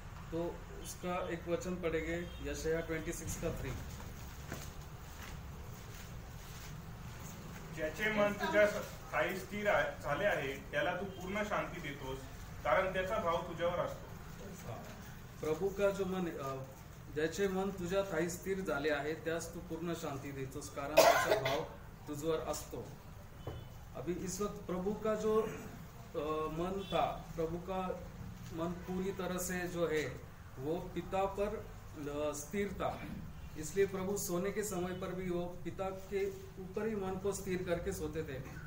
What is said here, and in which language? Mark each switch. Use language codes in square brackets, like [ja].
[hi] तो उसका एक वचन पढ़ेंगे यशायाह 26 का 3। [mr] ज्याचे मन तुझ्या ठायी स्थिर झाले आहे, त्याला तू पूर्ण शांती देतोस, कारण त्याचा भाव तुझ्यावर असतो। [hi] प्रभु का जो मन, [mr] ज्याचे मन तुझ्या ठायी स्थिर झाले आहे, त्यास तू पूर्ण शांती देतोस, कारण त्याचा भाव तुझवर असतो। [hi] अभी इस वक्त प्रभु का जो मन था, प्रभु का मन पूरी तरह से जो है वो पिता पर स्थिर था। इसलिए प्रभु सोने के समय पर भी वो पिता के ऊपर ही मन को स्थिर करके सोते थे।